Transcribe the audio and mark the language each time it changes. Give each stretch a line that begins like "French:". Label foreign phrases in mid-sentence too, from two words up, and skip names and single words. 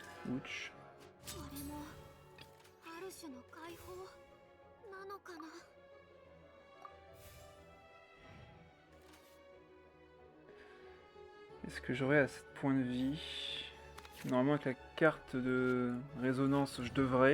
English: Ouch.
Japanese: これもある種の解放なのかな。
French: Est-ce que j'aurai assez de points de vie? Normalement avec la carte de résonance je devrais.